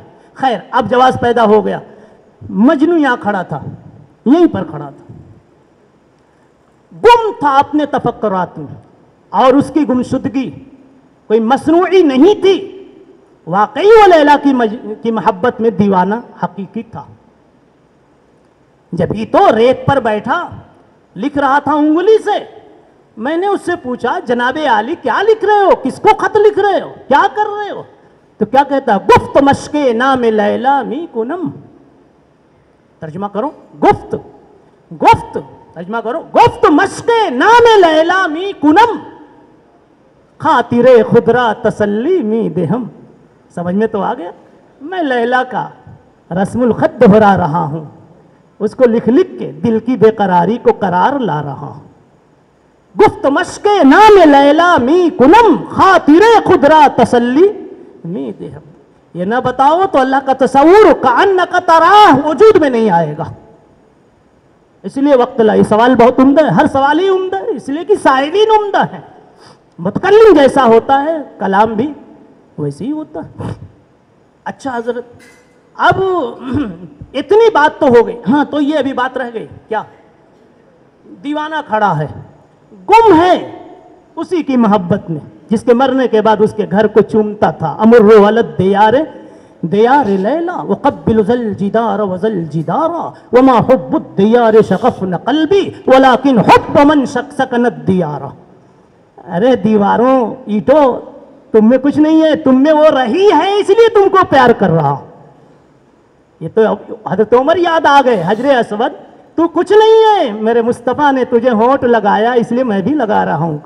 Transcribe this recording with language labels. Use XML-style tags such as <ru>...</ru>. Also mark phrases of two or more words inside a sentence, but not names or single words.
<ur>خیر، اب جواز پیدا ہو گیا، مجنو یہاں کھڑا تھا، یہیں پر کھڑا تھا، گم تھا اپنے تفکرات میں، اور اس کی گمشدگی کوئی مصنوعی نہیں تھی، واقعی وہ لیلا کی محبت میں دیوانہ حقیقی تھا۔ جب ہی تو ریت پر بیٹھا لکھ رہا تھا انگلی سے، میں نے اس سے پوچھا جناب عالی کیا لکھ رہے ہو، کس کو خط لکھ رہے ہو، کیا کر رہے ہو؟ تو کیا کہتا ہے،</ur> <fa>گفت مشق نام لیلا می کنم۔</fa> <ur>ترجمہ کرو، گفت ترجمہ کرو،</ur> <fa>گفت مشق نام لیلا می کنم، خاطر خدرا تسلی می دہم۔</fa> <ur>سمجھ میں تو آ گیا؟ میں لیلا کا رسم الخط دہرا رہا ہوں، اس کو لکھ لکھ کے دل کی بے قراری کو قرار لا رہا ہوں۔</ur> <fa>گفت مشق نام لیلا می کنم، خاطر خدرا تسلی می دہم۔</fa> <ur>یہ نہ بتاؤ تو اللہ کا تصور</ur> <ar>کأنک تراہ</ar> <ur>وجود میں نہیں آئے گا۔ اس لیے وقت لا، یہ سوال بہت عمدہ ہے، ہر سوال ہی عمدہ ہے، اس لیے کہ سائلین عمدہ ہے۔ متکلم جیسا ہوتا ہے کلام بھی ویسے ہی ہوتا ہے۔ اچھا حضرت، اب اتنی بات تو ہو گئی، ہاں تو یہ ابھی بات رہ گئی، کیا؟ دیوانہ کھڑا ہے، گم ہے اسی کی محبت میں جس کے مرنے کے بعد اس کے گھر کو چومتا تھا۔</ur> <ar>امر ولد دیار لیلا وقبل ذل جدار وذل جدارا وما حب الدیار شغفن قلبی ولكن حب من سکن الدیار۔</ar> <ur>ارے دیواروں، اینٹوں، تم میں کچھ نہیں ہے، تم میں وہ رہی ہے، اس لیے تم کو پیار کر رہا ہوں۔ یہ تو حضرت عمر یاد آ گئے، حجر اسود، تو کچھ نہیں ہے، میرے مصطفیٰ نے تجھے ہونٹ لگایا اس لیے میں بھی لگا رہا ہوں۔</ur>